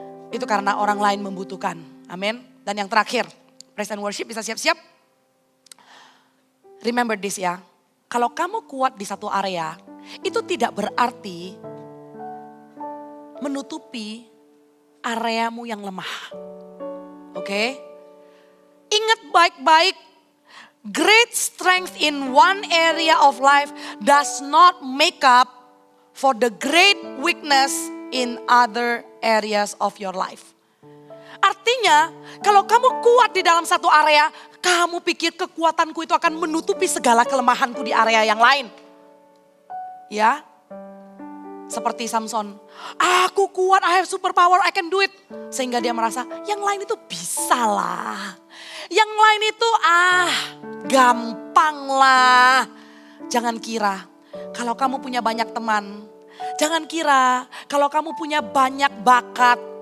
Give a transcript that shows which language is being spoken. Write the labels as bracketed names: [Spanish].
[Indonesian] Itu karena orang lain membutuhkan. Amin. Dan yang terakhir, [English] praise and worship [Indonesian] bisa siap-siap. [English] Remember this [Indonesian] ya. Kalau kamu kuat di satu area, itu tidak berarti menutupi areamu yang lemah. Oke? Ingat baik-baik, [English] great strength in one area of life does not make up for the great weakness in other areas of your life. [Indonesian] Artinya, kalau kamu kuat di dalam satu area, kamu pikir kekuatanku itu akan menutupi segala kelemahanku di area yang lain. Ya, seperti Samson. Aku kuat, [English] I have super power, I can do it. [Indonesian] Sehingga dia merasa, yang lain itu bisa lah. Yang lain itu gampang lah. Jangan kira, kalau kamu punya banyak teman. Jangan kira, kalau kamu punya banyak bakat.